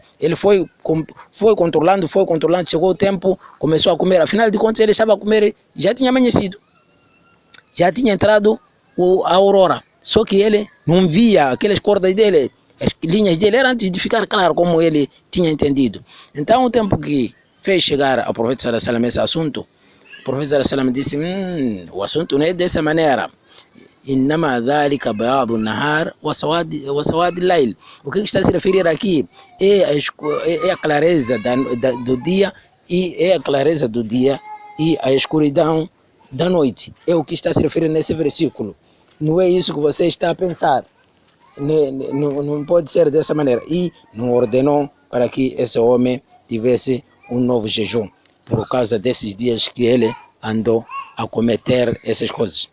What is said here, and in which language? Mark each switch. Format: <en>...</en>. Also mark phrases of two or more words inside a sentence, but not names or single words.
<pt>Ele foi controlando, chegou o tempo, começou a comer. Afinal de contas, ele estava a comer, já tinha amanhecido, já tinha entrado a aurora, só que ele não via aquelas cordas dele, as linhas dele, era antes de ficar claro como ele tinha entendido. Então, o tempo que fez chegar ao profeta</pt> <ar>صلى الله عليه وسلم</ar> <pt>esse assunto, o profeta</pt> <ar>صلى الله عليه وسلم</ar> <pt>disse: o assunto não é dessa maneira.</pt> <ar>إنما ذلك بياض النهار وسواد الليل.</ar> <pt>O que está a se referir aqui é a clareza do dia e a escuridão da noite. É o que está a se referir nesse versículo. Não é isso que você está a pensar. Não pode ser dessa maneira. E não ordenou para que esse homem tivesse um novo jejum, por causa desses dias que ele andou a cometer essas coisas.</pt>